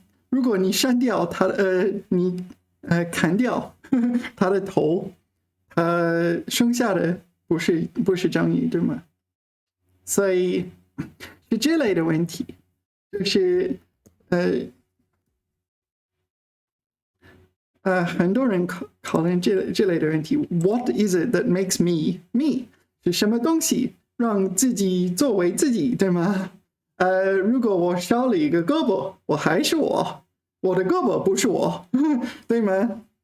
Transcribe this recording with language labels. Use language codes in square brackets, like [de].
[zh] 如果你删掉它，你砍掉它的头，它剩下的不是章鱼，对吗？所以是这类的问题，就是很多人讨论这类的问题。 [en] What is it that makes me me？ [zh] 是什么东西让自己作为自己，对吗？如果我少了一个胳膊，我还是我，我的胳膊不是我，对吗？